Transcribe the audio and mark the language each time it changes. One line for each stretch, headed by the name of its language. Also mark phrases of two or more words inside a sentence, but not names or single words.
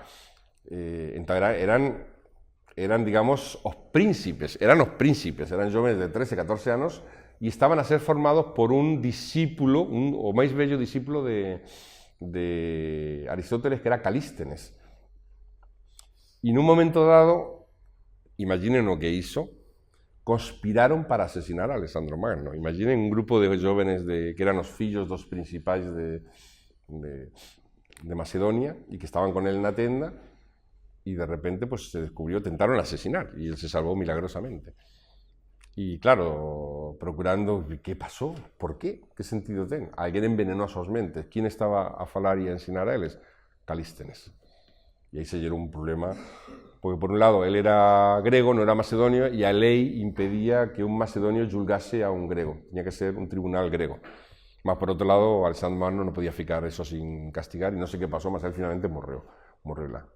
Galician: Entón eran, digamos, os príncipes, eran jóvenes de 13, 14 anos, e estaban a ser formados por un discípulo, o máis bello discípulo de Aristóteles, que era Calístenes. E nun momento dado, imaginen o que hizo, conspiraron para asesinar a Alessandro Magno. Imaginen un grupo de jóvenes que eran os fillos dos principais de Macedonia e que estaban con él na tenda,
Spanish: y de repente pues se descubrió,
Galician: tentaron asesinar,
Spanish: y él se salvó milagrosamente. Y claro, procurando, ¿qué pasó?
Galician: ¿Por qué? ¿Qué sentido ten? Alguén envenenó as súas mentes. ¿Quién estaba a falar e a ensinar a eles? Calístenes. E aí se gerou un problema, porque por un lado, él era grego, non era macedonio, e a lei impedía que un macedonio julgase a un grego. Tiña que ser un tribunal grego. Mas por outro lado, Alessandro Magno non podía ficar
Spanish: eso sin castigar,
Galician: e non sei que pasou, mas él finalmente morreu lá.